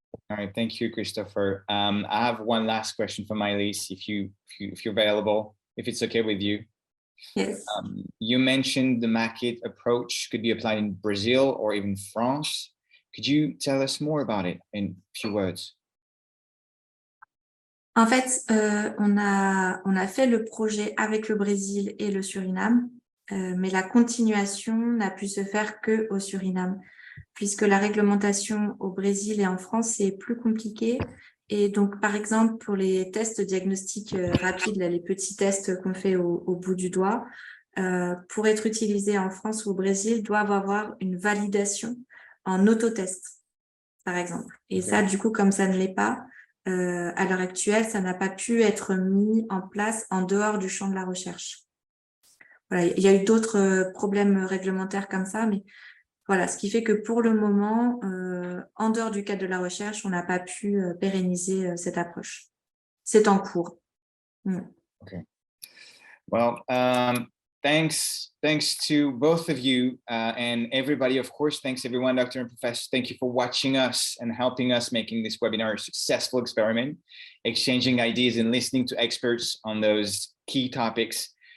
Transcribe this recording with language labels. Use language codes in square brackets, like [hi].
[en] All right, thank you, Christopher. I have one last question for Maëlys, if you're available, if it's okay with you. Yes. You mentioned the maquette approach could be applied in Brazil or even France. Could you tell us more about it in a few words? [fr] En fait, on a fait le projet avec le Brésil et le Suriname, mais la continuation n'a pu se faire qu'au Suriname, puisque la réglementation au Brésil et en France, c'est plus compliqué. Et donc, par exemple, pour les tests diagnostiques rapides, là, les petits tests qu'on fait au bout du doigt, pour être utilisés en France ou au Brésil, doivent avoir une validation en autotest, par exemple. Et ça, du coup, comme ça ne l'est pas, à l'heure actuelle, ça n'a pas pu être mis en place en dehors du champ de la recherche. Voilà, il y a eu d'autres problèmes réglementaires comme ça, mais voilà, ce qui fait que pour le moment, en dehors du cadre de la recherche, on n'a pas pu pérenniser cette approche. C'est en cours. [en] Okay. Well, thanks to both of you and everybody. Of course, thanks everyone, Dr. and Professor. Thank you for watching us and helping us making this webinar a successful experiment, exchanging ideas and listening to experts on those key topics.